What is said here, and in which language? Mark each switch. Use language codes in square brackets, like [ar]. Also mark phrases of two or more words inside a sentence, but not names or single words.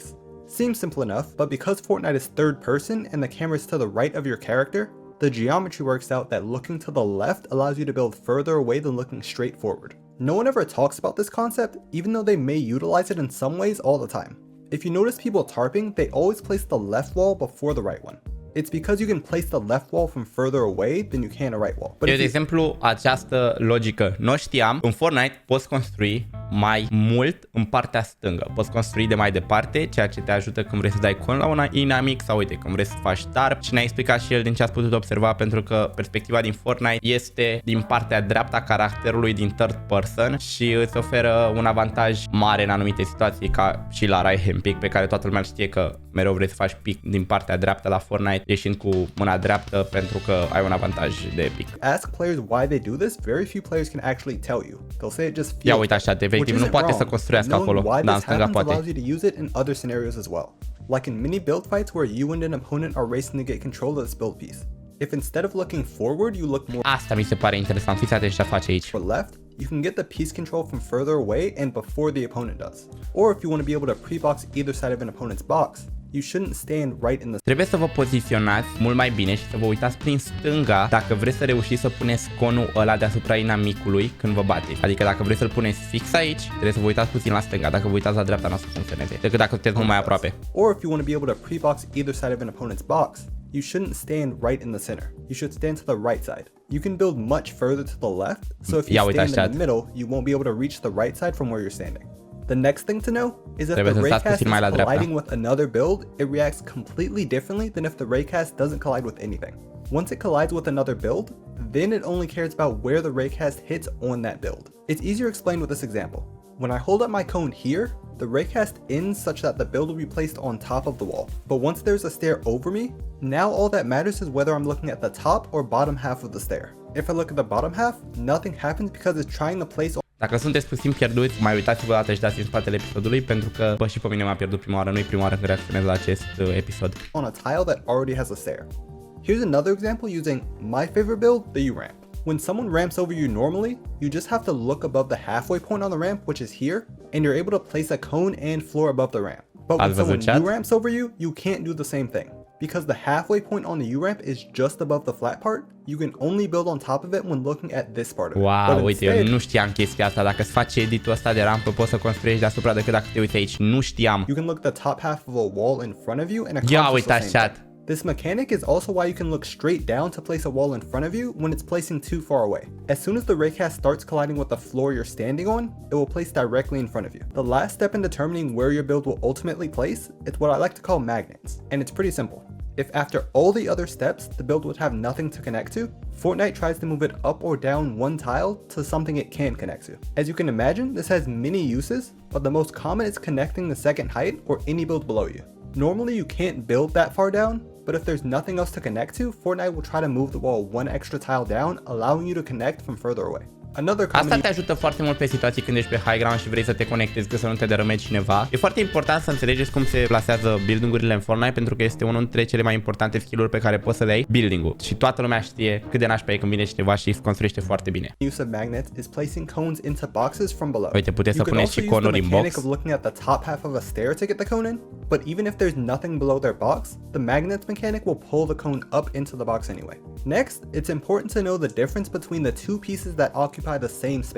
[en] Seems simple enough, but because Fortnite is third person and the camera is to the right of your character, the geometry works out that looking to the left allows you to build further away than looking straight forward. No one ever talks about this concept, even though they may utilize it in some ways all the time. If you notice people tarping, they always place the left wall before the right one. It's because you can place the left wall from further away than you can a right wall. But [ro] Eu, de exemplu, această logică nu știam. În Fortnite poți construi mai mult în partea stângă. Poți construi de mai departe, ceea ce te ajută când vrei să dai con la una inamic sau uite, când vrei să faci tarp. Și ne-a explicat și el din ce ați putut observa, pentru că perspectiva din Fortnite este din partea dreaptă a caracterului din [en] third person [ro] și îți oferă un avantaj mare în anumite situații, ca și la [en] right hand pick, [ro] pe care toată lumea știe că mereu vrei să faci pick din partea dreaptă la Fortnite, ieșind cu mâna dreaptă pentru că ai un avantaj de pick. [en] Ask players why they do this, very few players can actually tell you. They'll say it just feels. [ro] Ia uite așa, efectiv nu poate să construiască acolo, dar în stânga poate. [en] Allows you to use it in other scenarios as well. Like in many build fights where you and an opponent are racing to get control of this build piece. If instead of looking forward, you look more [ro] Asta mi se pare interesant, fiți atenți ce face aici. [en] left, you can get the piece control from further away and before the opponent does. Or if you want to be able to pre-box either side of an opponent's box, you shouldn't stand right in the... [ro] Trebuie să vă poziționați mult mai bine și să vă uitați prin stânga dacă vreți să reușiți să puneți conul ăla deasupra inamicului când vă bateți. Adică dacă vreți să-l puneți fix aici, trebuie să vă uitați puțin la stânga. Dacă vă uitați la dreapta, nu o să funcționeze, decât dacă sunteți mult mai aproape. [en] Or if you want to be able to pre-box either side of an opponent's box, you shouldn't stand right in the center. You should stand to the right side. You can build much further to the left, so if you stand in the middle, you won't be able to reach the right side from where you're standing. The next thing to know is if the raycast is colliding with another build, it reacts completely differently than if the raycast doesn't collide with anything. Once it collides with another build, then it only cares about where the raycast hits on that build. It's easier explained with this example. When I hold up my cone here, the raycast ends such that the build will be placed on top of the wall. But once there's a stair over me, now all that matters is whether I'm looking at the top or bottom half of the stair. If I look at the bottom half, nothing happens because it's trying to place. [ro] Dacă sunteți puțin pierduți, mai uitați-vă o dată și dați în spatele episodului, pentru că și pe mine m-a pierdut prima oară, nu-i prima oară când reacționez la acest episod. [en] On a tile that already has a stair. Here's another example using my favorite build, the U-ramp. When someone ramps over you normally, you just have to look above the halfway point on the ramp, which is here, and you're able to place a cone and floor above the ramp. But when someone U-ramps over you, you can't do the same thing. Because the halfway point on the U-ramp is just above the flat part, you can only build on top of it when looking at this part of it. [ro] Wow, uite, eu nu știam chestia asta. Dacă îți faci editul ăsta de rampă, poți să construiești deasupra decât dacă te uiți aici. Nu știam. [en] You can look at the top half of a wall in front of you and accomplish the same thing. This mechanic is also why you can look straight down to place a wall in front of you when it's placing too far away. As soon as the raycast starts colliding with the floor you're standing on, it will place directly in front of you. The last step in determining where your build will ultimately place is what I like to call magnets, and it's pretty simple. If after all the other steps, the build would have nothing to connect to, Fortnite tries to move it up or down one tile to something it can connect to. As you can imagine, this has many uses, but the most common is connecting the second height or any build below you. Normally you can't build that far down, but if there's nothing else to connect to, Fortnite will try to move the wall one extra tile down, allowing you to connect from further away. [ro] Asta te ajută foarte mult pe situații când ești pe [en] high ground [ro] și vrei să te conectezi, că să nu te derămezi cineva. E foarte important să înțelegeți cum se plasează building-urile în Fortnite, pentru că este unul dintre cele mai importante skill-uri pe care poți să le ai, building-ul. Și toată lumea știe cât de nașpa e când vine cineva și îți construiește foarte bine. [en] Use of magnets is placing cones into boxes from below. [ro] Uite, puteți să puneți și conuri în box. [en] Of looking at the top half of a stair to get the cone in, but even if there's nothing below their box, the magnets mechanic will pull the cone up into the box anyway. Next, it's important to know the difference between the two pieces that occupy the same space.